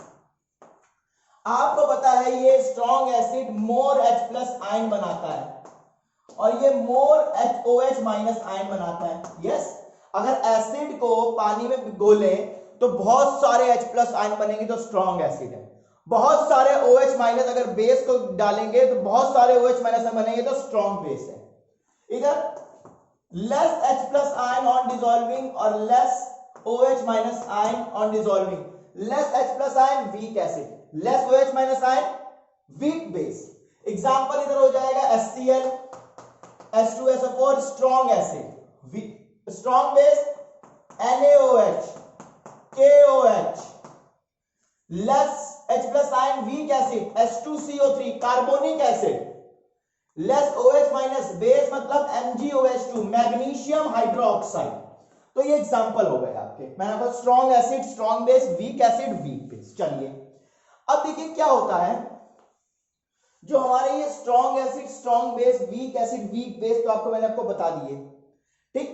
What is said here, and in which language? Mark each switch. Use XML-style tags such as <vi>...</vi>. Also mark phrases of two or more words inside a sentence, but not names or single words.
<hi>आपको पता है ये</hi> <en>strong acid more H+ ion</en> <hi>बनाता है और ये</hi> <en>more HOH- ion</en> <hi>बनाता है। यस, अगर एसिड को पानी में भिगोले तो बहुत सारे H+ आयन बनेंगे तो</hi> <en>strong acid</en> <hi>है, बहुत सारे OH- अगर बेस को डालेंगे तो बहुत सारे OH- बनेंगे तो</hi> <en>strong base</en> <hi>है।</hi> <en>इधर less H+ ion on dissolving और less OH- ion on dissolving, less H+ ion weak acid, less OH- ion weak base।</en> <hi>एग्जांपल इधर हो जाएगा</hi> <en>HCl H2SO4 strong acid, strong base NaOH KOH, less H+ ion weak acid H2CO3 carbonic acid, less OH- base मतलब MgOH2 magnesium hydroxide.</en> <hi>तो ये एग्जांपल हो गए आपके, मैंने कहा</hi> <en>strong acid, strong base, weak acid, weak base.</en> <hi>चलिए, अब देखिए क्या होता है, जो हमारे ये</hi> <en>strong acid, strong base, weak acid, weak base,</en> <hi>तो मैंने आपको बता दिए, ठीक।</hi>